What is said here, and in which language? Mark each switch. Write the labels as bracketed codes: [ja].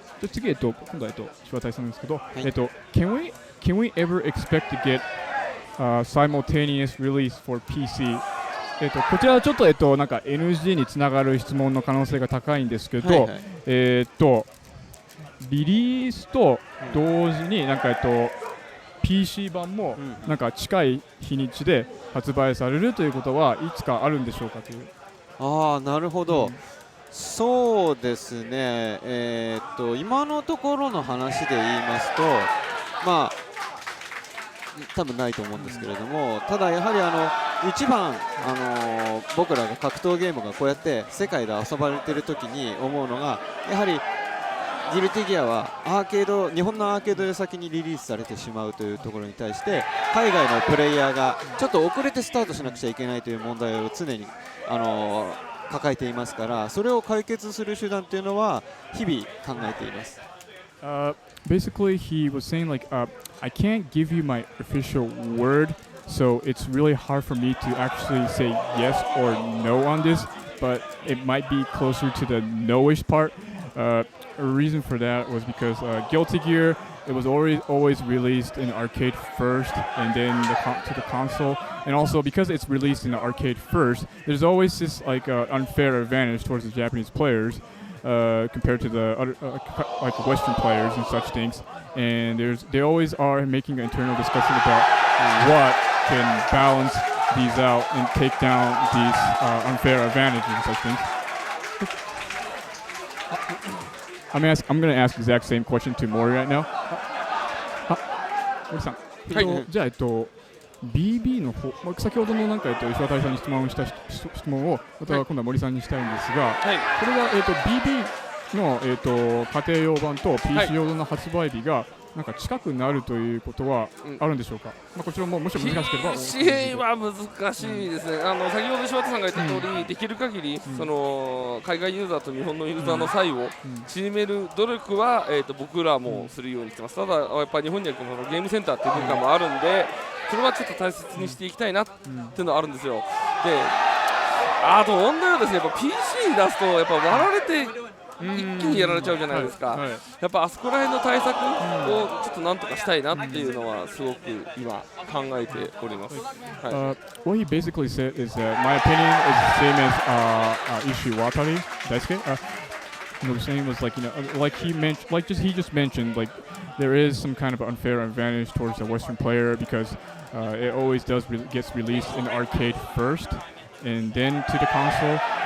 [ja] 次今度はIshiwatariさんですけど、はい、 [en] can we ever expect to get simultaneous release for PC? [ja] こちらはちょっとNG につながる質問の可能性が高いんですけど、リリースと同時にPC 版も近い日にちで発売されるということはいつかあるんでしょうかという。なるほど。そうですね。今のところの話で言いますと、多分ないと思うんですけれども、ただやはり一番僕らが格闘ゲームがこうやって世界で遊ばれている時に思うのがやはりギルティギアは日本のアーケードで先にリリースされてしまうというところに対して海外のプレイヤーがちょっと遅れてスタートしなくちゃいけないという問題を常に抱えていますから、それを解決する手段というのは日々考えています。 [en] Basically, he was saying I can't give you my official word, so it's really hard for me to actually say yes or no on this, but it might be closer to the no-ish part. A reason for that was because Guilty Gear, it was always released in arcade first and then to the console, and also because it's released in the arcade first, there's always this unfair advantage towards the Japanese players. compared to the other like Western players and such things. And they always are making an internal discussion about what can balance these out and take down these unfair advantages and such things. I'm going to ask the exact same question to Mori right now. [ja] Mori さん、じゃあBB の方、先ほどのなんか石渡さんに質問をまた今度は森さんにしたいんですが、これはBB の家庭用版と PC 用の発売日がなんか近くなるということはあるんでしょうか。こちらももし難しければ。 PC は難しいですね。先ほど石渡さんが言った通り、できる限りその海外ユーザーと日本のユーザーの差異を縮める努力は僕らもするようにしてます。ただやっぱり日本にはこのゲームセンターっていう文化もあるんで、それはちょっと大切にしていきたいなっていうのはあるんですよ。で、あと問題はですね、やっぱ PC に出すとやっぱ割られて一気にやられちゃうじゃないですか。やっぱあそこら辺の対策をちょっとなんとかしたいなっていうのはすごく今考えております。 [en] What he basically said is that my opinion is the same as Ishiwatari, Daisuke. What I'm saying was like like he just mentioned like there is some kind of unfair advantage towards the Western player because it always gets released in the arcade first and then to the console.